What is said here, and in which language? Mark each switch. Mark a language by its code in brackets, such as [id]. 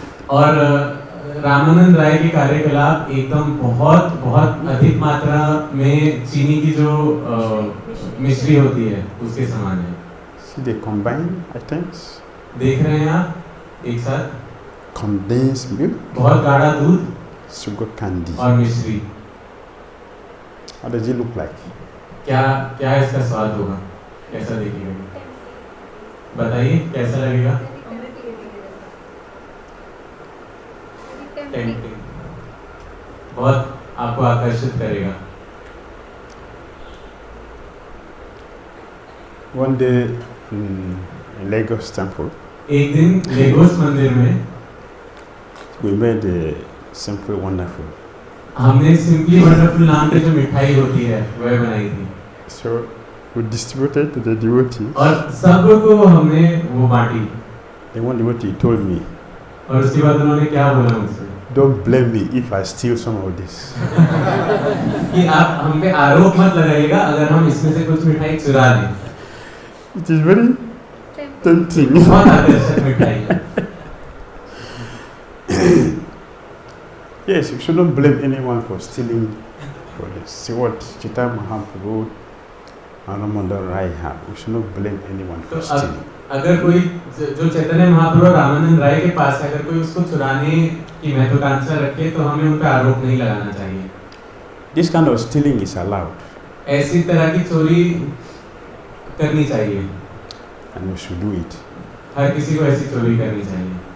[hi] और रामानंद राय के कार्यकलाप एकदम बहुत बहुत अधिक मात्रा में चीनी की जो मिश्री होती है उसके समान है. [en] See, they combine items. [hi] देख रहे हैं आप एक साथ [en] Condensed milk, [hi] बहुत गाढ़ा दूध [en] sugar candy. [hi] और मिश्री. [en] How does it look like? [hi] क्या क्या इसका स्वाद होगा, कैसा दिखेगा, बताइए कैसा लगेगा. टेम्पटिंग, बहुत आपको आकर्षित करेगा. [en] One day in Lagos temple, [hi] एक दिन लेगोस मंदिर में [en] we made a simple wonderful. [hi] हमने सिंपली वंडरफुल नाम की जो मिठाई होती है वह बनाई थी. [en] So we distributed to the devotees. [hi] और सबको हमने वो बांटी. [en] And one devotee told me, [hi] और उसके बाद उन्होंने क्या बोला मुझसे, [en] don't blame me if I steal some of this. [hi] कि आप हम पे आरोप मत लगाइएगा अगर हम इसमें से कुछ मिठाई चुरा लें. [en] It is very tempting. [hi] बहुत आकर्षक मिठाई है. [en] Yes, you shouldn't blame anyone for stealing for this. See what Caitanya Mahāprabhu and Ramananda Raya have. You shouldn't blame anyone for stealing. [hi] अगर कोई जो चैतन्य महाप्रभु रामानंद राय के पास है, अगर कोई उसको चुराने की महत्वाकांक्षा रखे तो हमें उन पर आरोप नहीं लगाना चाहिए. [en] This kind of stealing is allowed. [hi] ऐसी तरह की चोरी करनी चाहिए. [en] And we should do it. [hi] हर किसी को ऐसी चोरी करनी चाहिए.